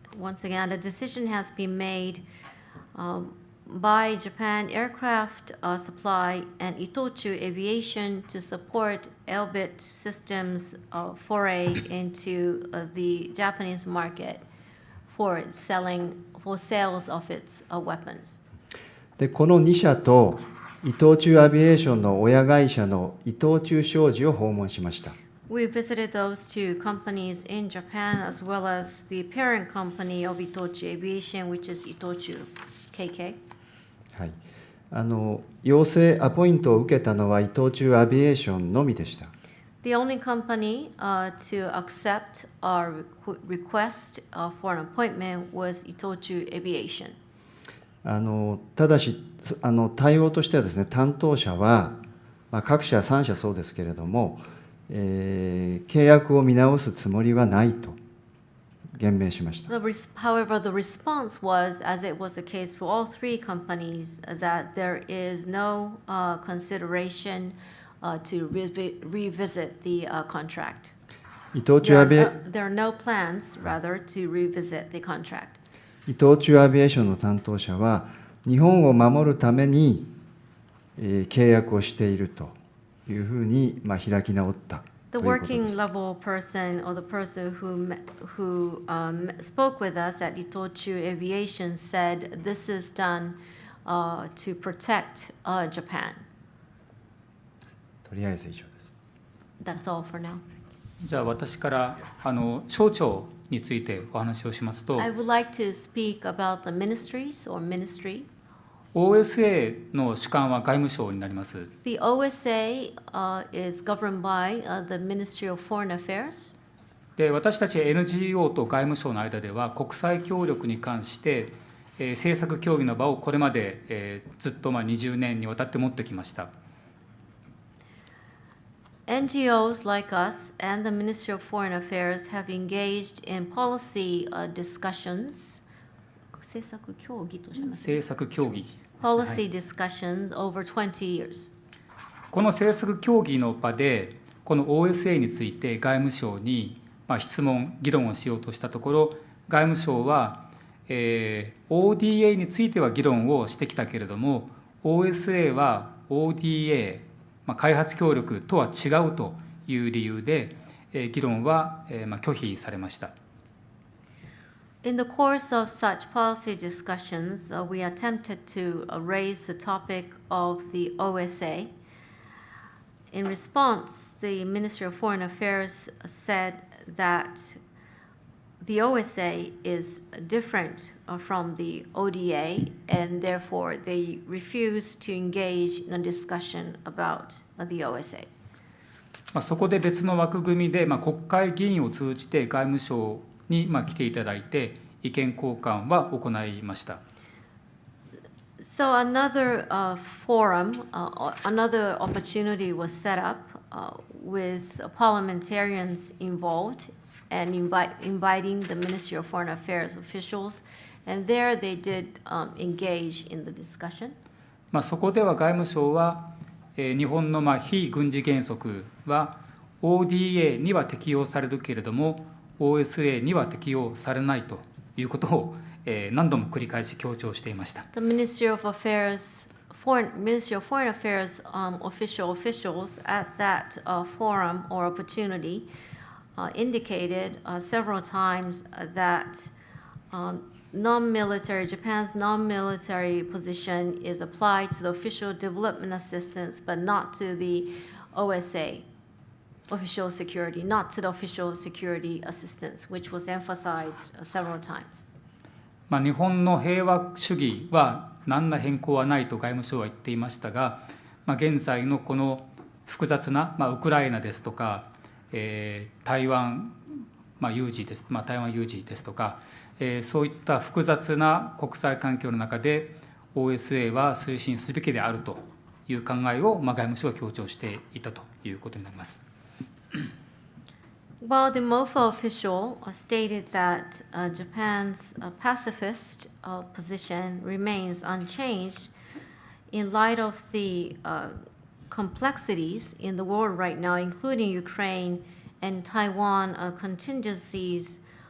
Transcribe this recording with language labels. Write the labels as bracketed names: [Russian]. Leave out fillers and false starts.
[English] Once again, a decision has been made by Japan Aircraft Supply and Itochu Aviation to support Elbit Systems foray into the Japanese market for sales of its weapons. [Japanese] で、この2社と伊藤忠アビエーションの親会社の伊藤忠商事を訪問しました。 [English] We visited those two companies in Japan as well as the parent company of Itochu Aviation, which is Itochu KK. [Japanese] はい、要請アポイントを受けたのは伊藤忠アビエーションのみでした。 [English] The only company to accept our request for an appointment was Itochu Aviation. [Japanese] ただし対応としてはですね、担当者は、各社3社そうですけれども、契約を見直すつもりはないと言明しました。 [English] However, the response was, as it was the case for all three companies, that there is no consideration to revisit the contract. There are no plans, rather, to revisit the contract. [Japanese] 伊藤忠アビエーションの担当者は、日本を守るために、契約をしているというふうに、開き直ったということで [English] working [Japanese] す。 [English] level person or the person who spoke with us at Itochu Aviation said this is done to protect Japan. [Japanese] とりあえず以上です。 [English] That's all for now. [Japanese] じゃあ私から省庁についてお話をしますと、 [English] I would like to speak about the ministries or ministry. [Japanese] OSA の主管は外務省になります。 [English] The OSA is governed by the Ministry of Foreign Affairs. [Japanese] で、私たち NGO と外務省の間では国際協力に関して、政策協議の場をこれまで、ずっと20年にわたって持ってきました。 [English] NGOs like us and the Ministry of Foreign Affairs have engaged in policy discussions. [Japanese] 政策協議とします。政策協議。 [English] Policy discussions over 20 years. [Japanese] この政策協議の場で、この OSA について外務省に質問、議論をしようとしたところ、外務省は、ODA については議論をしてきたけれども、OSA は ODA 開発協力とは違うという理由で、議論は拒否されました。 [English] In the course of such policy discussions, we attempted to raise the topic of the OSA. In response, the Ministry of Foreign Affairs said that the OSA is different from the ODA, and therefore they refused to engage in a discussion about the OSA. [Japanese] そこで別の枠組みで、国会議員を通じて外務省に来ていただいて意見交換は行いました。 [English] So another forum, another opportunity was set up with parliamentarians involved and inviting the Ministry of Foreign Affairs officials, and there they did engage in the discussion. [Japanese] そこでは外務省は日本の非軍事原則は ODA には適用されるけれども OSA には適用されないということを何度も繰り返し強調していました。 [English] The Ministry of Foreign Affairs officials at that forum or opportunity indicated several times that Japan's non-military position is applied to the official development assistance, but not to the OSA, official security, not to the official security assistance, which was emphasized several times. [Japanese] 日本の平和主義は何ら変更はないと外務省は言っていましたが、現在のこの複雑な、ウクライナですとか、台湾有事です、台湾有事ですとか、そういった複雑な国際環境の中で OSA は推進すべきであるという考えを、外務省は強調していたということになります。 [English] Well, the MOFA official stated that Japan's pacifist position remains unchanged in light of the complexities in the world right now, including Ukraine and Taiwan contingencies.